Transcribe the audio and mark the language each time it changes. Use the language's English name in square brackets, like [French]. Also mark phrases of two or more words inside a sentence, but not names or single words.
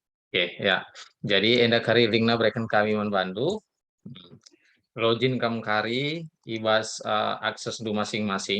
[Indonesian] Oke, ya. [Batak Karo] Jadi enda kari linkna bereken kami membantu. Login kam kari ibas akses du masing-masing.